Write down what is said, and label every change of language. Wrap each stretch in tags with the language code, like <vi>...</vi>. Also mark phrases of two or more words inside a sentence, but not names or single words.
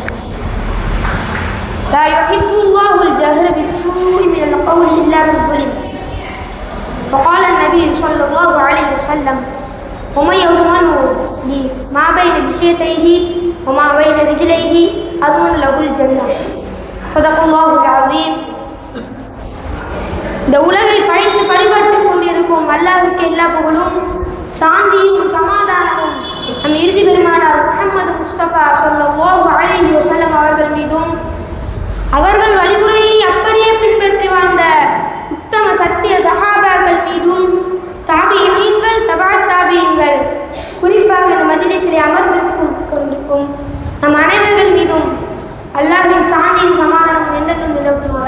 <ar>لا يحب الله الجهر بالسوء من القول إلا من ظلم. وقال النبي صلى الله عليه وسلم: ومن يضمن لي ما بين لحيتيه وما بين رجليه أضمن له الجنة. صدق الله العظيم.</ar> <ta>இந்த உலகை படைத்து படிபட்டு கொண்டிருக்கும் அல்லாஹ்வுக்கு எல்லா புகழும், சாந்தியும் சமாதானமும் நம் இறுதி பெருமானார் முஹம்மது முஸ்தபா</ta> <ar>صلى الله عليه وسلم</ar> <ta>அவர்கள் மீதும், அவர்கள் வழிமுறையை அப்படியே பின்பற்றி வாழ்ந்த உத்தம சத்திய சஹாபாக்கள் மீதும், தாபியீன்கள், தபா தாபியீன்கள், குறிப்பாக இந்த மஜ்லிஸிலே அமர்ந்திருக்கும் நம் அனைவர்கள் மீதும் அல்லாஹ்வின் சாந்தியும் சமாதானம் என்றென்றும் நிலவுமாக.</ta>